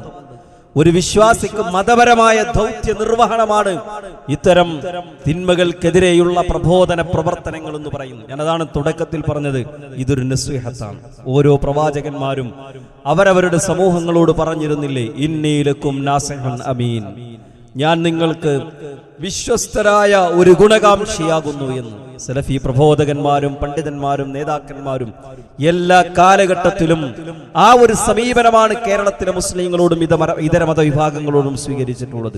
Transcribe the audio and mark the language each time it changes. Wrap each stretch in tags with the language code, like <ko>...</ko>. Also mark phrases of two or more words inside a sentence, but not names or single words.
<ml>ഒരു വിശ്വാസിക്ക് മതപരമായ ദൗത്യ നിർവഹണമാണ് ഇത്തരം തിന്മകൾക്കെതിരെയുള്ള പ്രബോധന പ്രവർത്തനങ്ങൾ എന്ന് പറയുന്നു. ഞാനതാണ് തുടക്കത്തിൽ പറഞ്ഞത്, ഇതൊരു നസ്വീഹത്താണ്. ഓരോ പ്രവാചകന്മാരും അവരവരുടെ സമൂഹങ്ങളോട് പറഞ്ഞിരുന്നില്ലേ,</ml> <ar>إني لكم ناصح أمين,</ar> <ml>ഞാൻ നിങ്ങൾക്ക് വിശ്വസ്തരായ ഒരു ഗുണകാംക്ഷിയാകുന്നു എന്ന്. സലഫി പ്രബോധകന്മാരും പണ്ഡിതന്മാരും നേതാക്കന്മാരും എല്ലാ കാലഘട്ടത്തിലും ആ ഒരു സമീപനമാണ് കേരളത്തിലെ മുസ്ലിങ്ങളോടും ഇതര മതവിഭാഗങ്ങളോടും സ്വീകരിച്ചിട്ടുള്ളത്.</ml>